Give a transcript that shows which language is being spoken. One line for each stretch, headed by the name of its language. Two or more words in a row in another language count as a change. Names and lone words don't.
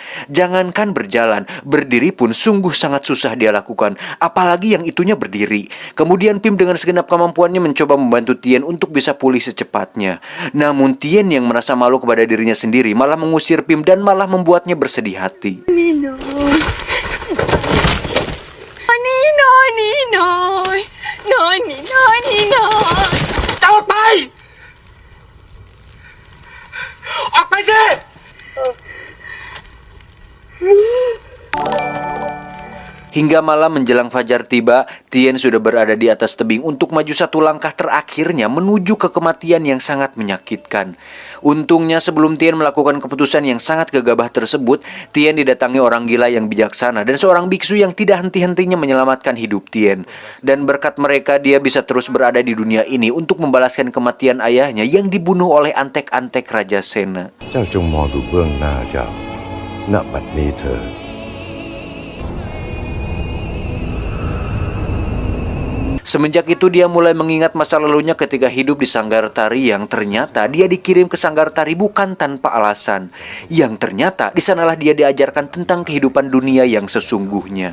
Indonesian: Jangankan berjalan, berdiri pun sungguh sangat susah dia lakukan, apalagi yang itunya berdiri. Kemudian Pim dengan segenap kemampuannya mencoba membantu Tien untuk bisa pulih secepatnya. Namun Tien yang merasa malu kepada dirinya sendiri malah mengusir Pim dan malah membuatnya bersedih hati. Nino. Nino.
Thai: เจ้าไป ออกไปสิ
Indonesian: Hingga malam menjelang fajar tiba, Tien sudah berada di atas tebing untuk maju satu langkah terakhirnya menuju ke kematian yang sangat menyakitkan. Untungnya sebelum Tien melakukan keputusan yang sangat gegabah tersebut, Tien didatangi orang gila yang bijaksana dan seorang biksu yang tidak henti-hentinya menyelamatkan hidup Tien. Dan berkat mereka dia bisa terus berada di dunia ini untuk membalaskan kematian ayahnya yang dibunuh oleh antek-antek Raja Sena.
Thai: เจ้าจงมองดูเบื้องหน้าเจ้า ณ บัดนี้เถิด
Indonesian: Semenjak itu dia mulai mengingat masa lalunya ketika hidup di Sanggartari yang ternyata dia dikirim ke Sanggartari bukan tanpa alasan. Yang ternyata di sanalah dia diajarkan tentang kehidupan dunia yang sesungguhnya.